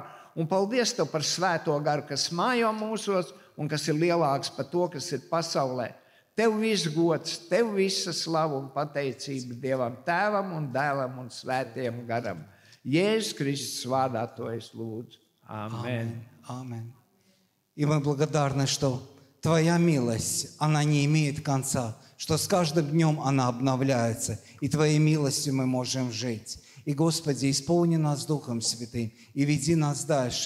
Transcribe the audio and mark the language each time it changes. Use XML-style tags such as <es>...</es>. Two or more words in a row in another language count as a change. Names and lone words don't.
<lv>Un paldies Tev par svēto garu, kas mājo mūsos un kas ir lielāks par to, kas ir pasaulē. Tev viss gods, Tev visa slava un pateicība Dievam, Tēvam un Dēlam un Svētajam garam. Jēzus Kristus vārdā to es lūdzu. Amen. Amen.</lv> <ru>И мы благодарны, что Твоя милость, она не имеет конца, что с каждым днем она обновляется, и Твоей милостью мы можем жить. И, Господи, исполни нас Духом Святым и веди нас дальше.</ru>